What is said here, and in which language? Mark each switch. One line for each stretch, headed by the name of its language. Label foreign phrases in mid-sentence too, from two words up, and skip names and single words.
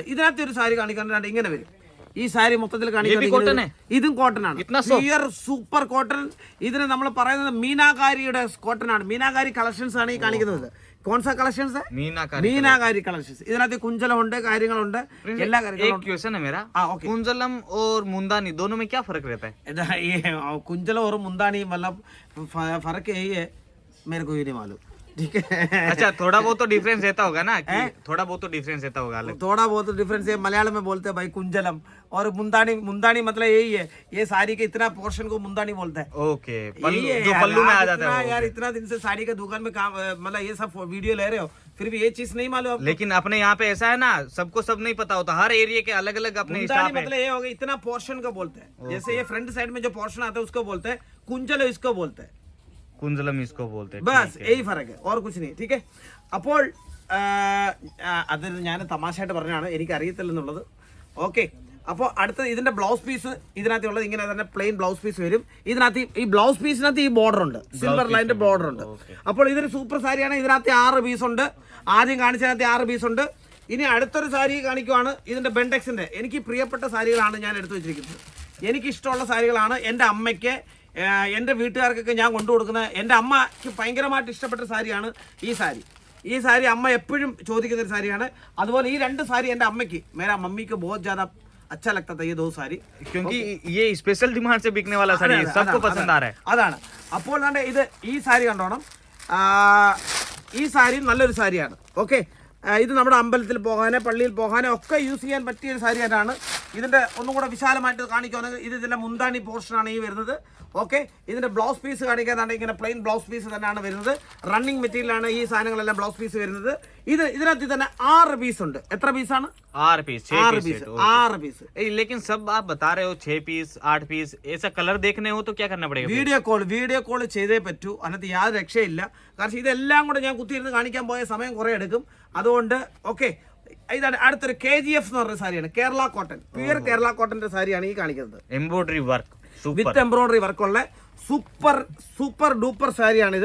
Malayalam: ഇതിനകത്ത് ഒരു സാരി കാണിക്കുകയാണെങ്കിൽ ഇങ്ങനെ വരും. ഈ സാരി മൊത്തത്തിൽ കാണിക്കുന്നത് ഇതും കോട്ടനാണ്.
English: pure super cotton.
Malayalam: ഇതിന് നമ്മൾ പറയുന്നത് മീനാകാരിയുടെ കോട്ടനാണ്. മീനാകാരി കളക്ഷൻസ് ആണ് ഈ കാണിക്കുന്നത്. കോൺസാ കളക്ഷൻസ്? മീനാകാരി കളക്ഷൻസ്. ഇതിനകത്ത് കുഞ്ചലമുണ്ട്, കാര്യങ്ങളുണ്ട്, എല്ലാ കാര്യങ്ങളും.
Hindi: कुंजलम और मुंदानी दोनों में क्या फर्क रहता है? कुंजलम और मुंदानी मतलब फर्क यही है, मेरे को ये नहीं मालूम. ठीक है, अच्छा थोड़ा बहुत तो डिफरेंस रहता होगा ना कि थोड़ा बहुत तो डिफरेंस रहता होगा. थोड़ा बहुत तो डिफरेंस है. मलयालम में बोलते हैं भाई कुंजलम, और मुंदानी मतलब यही है. ये साड़ी के इतना पोर्शन को मुंदानी बोलता है. ओके, जो पल्लू में आ जाता है यार. इतना दिन से साड़ी का दुकान में काम, मतलब ये सब वीडियो ले रहे हो, फिर भी ये चीज नहीं मालूम. लेकिन अपने यहाँ पे ऐसा है ना, सबको सब नहीं पता होता. हर एरिया के अलग अलग अपने मुंदानी मतलब ये हो गया इतना पोर्शन को बोलते हैं. जैसे ये
English: front side
Hindi: में जो पोर्शन आता है उसको बोलते हैं कुंजल, इसको बोलते हैं कुंजलम, इसको बोलते हैं. बस यही फर्क है और कुछ नहीं. ठीक है,
Malayalam: അപ്പോൾ അത് ഞാൻ തമാശയായിട്ട് പറഞ്ഞാണ്, എനിക്ക് അറിയത്തില്ലെന്നുള്ളത്. ഓക്കെ, അപ്പോൾ അടുത്ത ഇതിന്റെ
English: blouse piece
Malayalam: ഇതിനകത്തുള്ളത് ഇങ്ങനെ തന്നെ
English: plain blouse piece
Malayalam: വരും. ഇതിനകത്ത് ഈ ബ്ലൗസ് പീസിനകത്ത് ഈ ബോർഡർ ഉണ്ട്, സിൽവർ ലൈനിന്റെ ബോർഡർ ഉണ്ട്. അപ്പോൾ ഇതൊരു സൂപ്പർ സാരിയാണ്. ഇതിനകത്ത് 6 പീസ് ഉണ്ട്. ആദ്യം കാണിച്ചതിനകത്ത് 6 പീസ് ഉണ്ട്. ഇനി അടുത്തൊരു സാരി കാണിക്കുവാണ്. ഇതിന്റെ ബെൻഡെക്സിന്റെ എനിക്ക് പ്രിയപ്പെട്ട സാരികളാണ് ഞാൻ എടുത്തു വെച്ചിരിക്കുന്നത്. എനിക്കിഷ്ടമുള്ള സാരികളാണ്. എൻ്റെ അമ്മയ്ക്ക്, എൻ്റെ വീട്ടുകാർക്കൊക്കെ ഞാൻ കൊണ്ടു കൊടുക്കുന്ന, എൻ്റെ അമ്മയ്ക്ക് ഭയങ്കരമായിട്ട് ഇഷ്ടപ്പെട്ട സാരിയാണ് ഈ സാരി. ഈ സാരി അമ്മ എപ്പോഴും ചോദിക്കുന്ന ഒരു സാരിയാണ്. അതുപോലെ ഈ 2 സാരി എൻ്റെ അമ്മയ്ക്ക്,
Hindi: मेरा मम्मी को बहुत ज़्यादा अच्छा लगता था ये 2 सारी, क्योंकि ये
English: special demand
Hindi: से बिकने वाला साड़ी है, सबको पसंद आ रहा है.
Malayalam: അതാണ്. അപ്പോൾ ഇത് ഈ സാരി കണ്ടോണം. ഈ സാരി നല്ലൊരു സാരിയാണ്. ഓക്കെ, ഇത് നമ്മുടെ അമ്പലത്തിൽ പോകാനോ പള്ളിയിൽ പോകാനോ ഒക്കെ യൂസ് ചെയ്യാൻ പറ്റിയ ഒരു സാരിയാണ്. ഇതിൻ്റെ ഒന്നും കൂടെ വിശാലമായിട്ട് കാണിക്കുകയാണെങ്കിൽ ഇതിൻ്റെ മുന്താണി പോർഷനാണ് ഈ വരുന്നത്. ഓക്കെ, ഇതിൻ്റെ
English: blouse piece
Malayalam: കാണിക്കാനാണ് ഇങ്ങനെ
English: plain blouse piece
Malayalam: തന്നെയാണ് വരുന്നത്. റണ്ണിങ് മെറ്റീരിയലാണ് ഈ സാധനങ്ങളെല്ലാം
English: blouse piece
Malayalam: വരുന്നത്. ഇതിനകത്ത് തന്നെ 6 പീസ് ഉണ്ട്. എത്ര പീസാണ്?
Hindi: 6 पीस. 6 पीस. लेकिन सब आप बता रहे हो 6 पीस 8 पीस. ऐसा कलर देखने हो तो क्या करना पड़ेगा?
English: video call
Malayalam: ചെയ്തേ പറ്റൂ. അതിനകത്ത് യാതൊരു രക്ഷയില്ല. കാരണം ഇതെല്ലാം കൂടെ ഞാൻ കുത്തിയിരുന്ന് കാണിക്കാൻ പോയ സമയം കുറേ എടുക്കും. അതുകൊണ്ട് ഓക്കെ, ഇതാണ് അടുത്തൊരു KGF എന്ന് പറഞ്ഞ സാരിയാണ്. കേരള കോട്ടൺ, പ്യുവർ കേരള കോട്ടന്റെ സാരിയാണ് ഈ കാണിക്കുന്നത്.
English: embroidery work with embroidery
Malayalam: വർക്കുള്ള
English: super duper
Malayalam: സാരിയാണിത്.